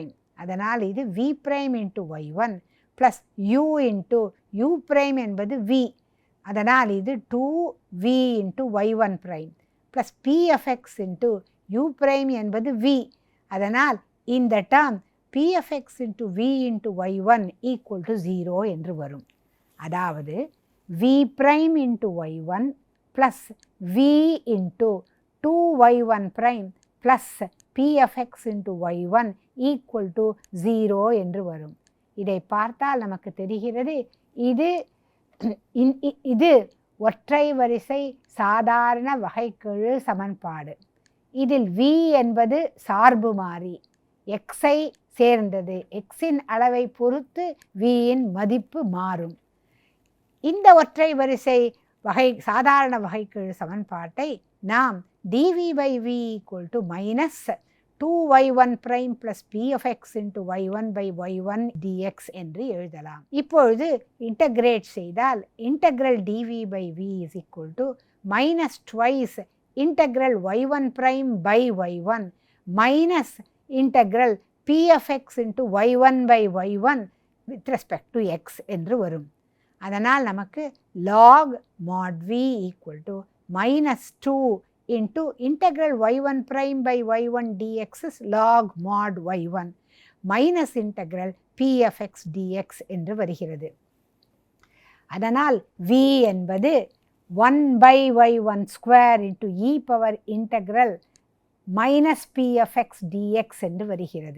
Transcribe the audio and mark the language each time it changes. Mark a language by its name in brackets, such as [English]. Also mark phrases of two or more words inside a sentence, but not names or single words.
[Tamil] அதனால் இது v' × y1 + u × u' என்பது v. அதனால் இது 2v × y1' + p(x) × u' என்பது v. அதனால் இந்த டேர்ம் p(x) × v × y1 = 0 என்று வரும். அதாவது v' × y1 + v × 2y1' + p(x) × y1 = 0 என்று வரும். இதை பார்த்தால் நமக்கு தெரிகிறது இது ஒற்றை வரிசை சாதாரண வகைக்கெழு சமன்பாடு. இதில் v என்பது சார்பு மாறி, xஐ சேர்ந்தது. xின் அளவை பொறுத்து vயின் மதிப்பு மாறும். இந்த ஒற்றை வரிசை சாதாரண வகைக்கெழு சமன்பாட்டை நாம் dv/v = -2y1' + p(x) × y1/y1 dx என்று எழுதலாம். இப்பொழுது இன்டகிரேட் செய்தால் இன்டகிரல் dv/v -2 [English] integral y1'/y1 minus integral p(x) × y1/y1 with respect to x [Tamil] என்று வரும். அதனால் நமக்கு [English] log mod v = -2 into integral y1'/y1 dx is log mod y1 minus integral p(x) dx [Tamil] என்று வருகிறது. அதனால் v என்பது [English] 1/y1² into e power integral minus p(x) dx [Tamil] என்று வருகிறது.